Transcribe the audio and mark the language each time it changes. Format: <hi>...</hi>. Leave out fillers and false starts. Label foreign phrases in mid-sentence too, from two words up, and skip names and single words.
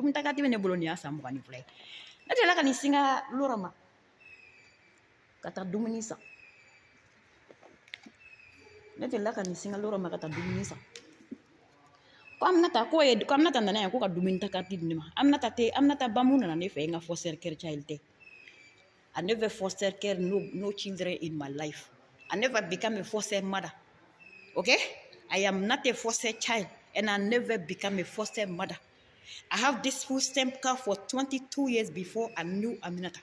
<bm>Dumuni ta carte bɛ ne bolo nin y'a san 22 ye. Ne delila ka nin singa Lora ma ka taa dumuni san. Ne delila ka nin singa Lora ma ka taa dumuni san. Ko Aminata nana yan ko ka dumuni ta carte di ne ma. Aminata ba mun nana ne fɛ n ka</bm> <en>foster care child</en> <bm>tɛ.</bm> <en>I never foster care no children in my life. I never become a foster mother. Okay? I am not a foster child and I never become a foster mother. I have this food stamp card for 22 years before I knew Aminata.</en>